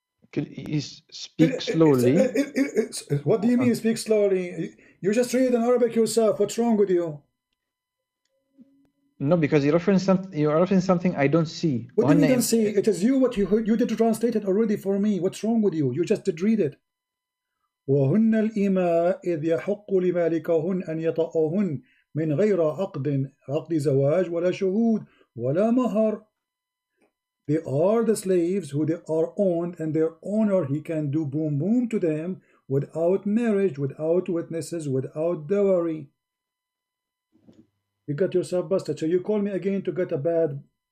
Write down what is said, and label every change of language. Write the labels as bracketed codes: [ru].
[en] Could you speak slowly? What do you mean? Speak slowly. You just read in Arabic yourself. What's wrong with you? No, because you reference something I don't see. What do you mean don't see? It is you what you heard. You did translate it already for me. What's wrong with you? You just did read it. [ar] وهن الإماء إذ يحق لمالكهن أن يطأهن من غير عقد زواج ولا شهود ولا مهر. [en] They are the slaves who they are owned, and their owner he can do boom boom to them without marriage, without witnesses, without dowry. You got yourself busted. So you call me again to get a bad.